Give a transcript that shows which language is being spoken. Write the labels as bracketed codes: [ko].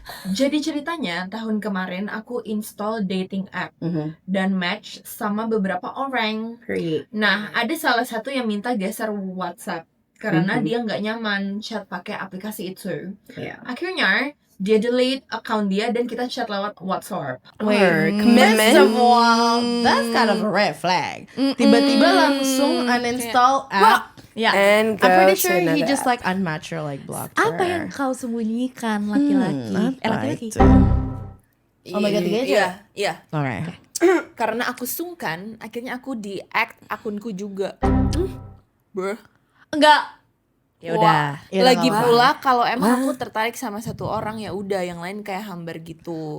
[id] Jadi ceritanya tahun kemarin aku install dating app dan match sama beberapa orang. [en] Great. [id] Nah, ada salah satu yang minta geser WhatsApp karena dia nggak nyaman chat pakai aplikasi itu. [en] Yeah. [id] Akhirnya dia delete account dia dan kita chat lewat WhatsApp. [en] First of all, that's kind of a red flag. [id] Tiba-tiba langsung uninstall app. Ya. [en] I'm pretty sure he just like unmatched or like blocked her. [id] Apa yang kau sembunyikan laki-laki? Apa Laki-laki. itu? Omega 3 aja? Iya. [en] Alright. [id] Karena aku sungkan, akhirnya aku di-act akunku juga. [en] Bro. [id] Enggak. Ya udah. Ya udah, Lagi nggak pula kalau emang aku tertarik sama satu orang ya udah, yang lain kayak hambar gitu.